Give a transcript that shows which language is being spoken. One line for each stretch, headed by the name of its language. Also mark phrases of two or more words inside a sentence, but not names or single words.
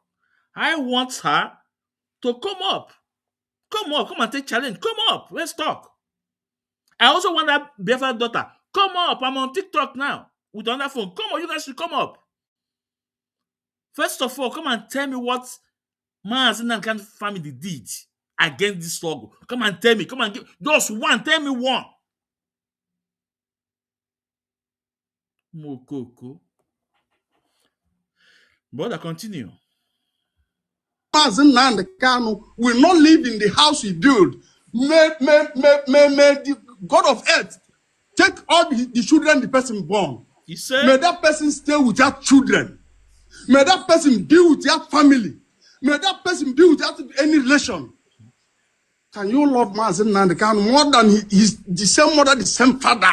English: I want her to come up. Come up. Come and take challenge. Come up. Let's talk. I also want that Biafra daughter. Come up. I'm on TikTok now with another phone. Come on. You guys should come up. First of all, come and tell me what Mazi Nnamdi Kanu family did against this struggle. Come and tell me. Come and give just one. Tell me one. Mokoko. Brother, continue. Mazi Nnamdi Kanu will not live in the house he built. May the God of earth take all the children the person born. He said, may that person stay without children. May that person be without family. May that person be without any relation. Can you love Mazi Nnamdi Kanu more than he's the same mother, the same father?